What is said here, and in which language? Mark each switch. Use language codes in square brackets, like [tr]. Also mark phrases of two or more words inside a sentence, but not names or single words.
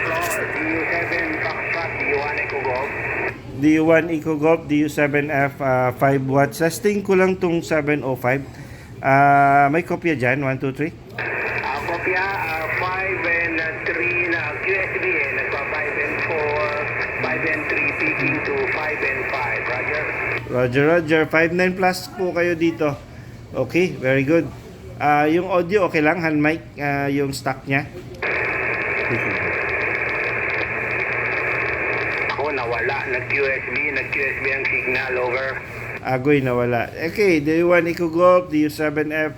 [en] DU7 Foxtrot, DU1 Eco Golf. DU1 Eco Golf, DU7F, 5 watts. [tl] Testing ko lang tong 705. May kopya dyan, 1, 2, 3. Kopya, 5 and 3 na QSB nagpa 5 and 4, 5 and 3, [en] peaking to 5 and 5. [tl] Roger. Roger. 5.9 plus po kayo dito. [en] Okay, very good. [tl] Yung audio, okay lang? Hand mic, yung stock niya? Ako nawala, nag-QSB ang signal, over. Agoy, nawala. [en] Okay, DU1 Eco Golf, DU7F.